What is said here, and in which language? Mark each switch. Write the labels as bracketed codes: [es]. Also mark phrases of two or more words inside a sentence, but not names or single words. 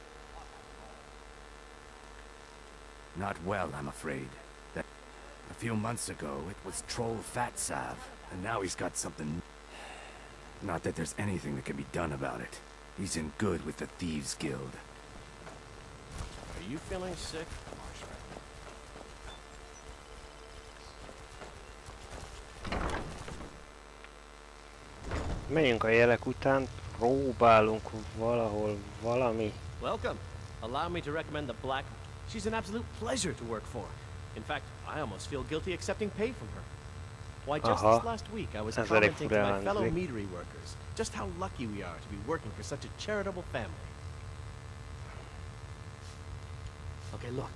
[en] Not well, I'm afraid. A few months ago, it was Troll Fatsav, and now he's got something... Not that there's anything that can be done about it. He's in good with the Thieves Guild. Are you feeling sick? [hu] Menjünk a jelek után, próbálunk valahol valami. [en] Welcome. Allow me to recommend the Black. She's an absolute pleasure to work for. In fact, I almost feel guilty accepting pay from her. Why, just this last week, I was commenting to my fellow meadery workers just how lucky we are to be working for such a charitable family. Okay, look.